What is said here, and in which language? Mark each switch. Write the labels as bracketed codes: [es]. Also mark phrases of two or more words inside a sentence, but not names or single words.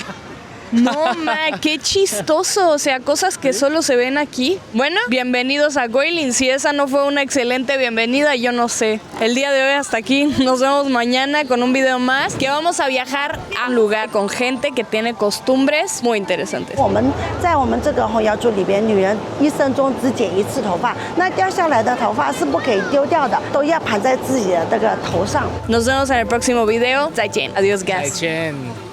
[es] No, qué chistoso, o sea, cosas que solo se ven aquí. Bueno, bienvenidos a Guilin. Si esa no fue una excelente bienvenida, yo no sé. El día de hoy hasta aquí, nos vemos mañana con un video más, que vamos a viajar a un lugar con gente que tiene costumbres muy interesantes. [zh] 我们在我们这个红窑族里边，女人一生中只剪一次头发，那掉下来的头发是不可以丢掉的，都要盘在自己的这个头上。 [es] Nos vemos en el próximo video. 再见. Adiós, guys. 再见。